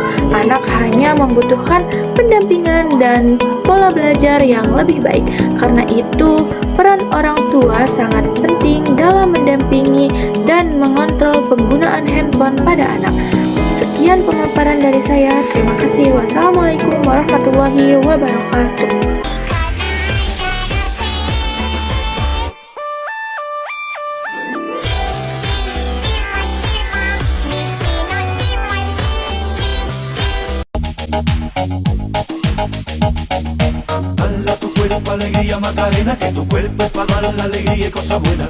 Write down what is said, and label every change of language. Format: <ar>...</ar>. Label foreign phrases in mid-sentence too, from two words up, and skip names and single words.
<id>Anak hanya membutuhkan pendampingan dan pola belajar yang lebih baik. Karena itu, peran orang tua sangat penting dalam mendampingi dan mengontrol penggunaan handphone pada anak. Sekian pemaparan dari saya. Terima kasih.</id> <ar>والسلام عليكم ورحمة الله وبركاته.</ar> <es>Dale a tu cuerpo alegría Macarena, que tu cuerpo es para dar la alegría y cosas buenas.</es>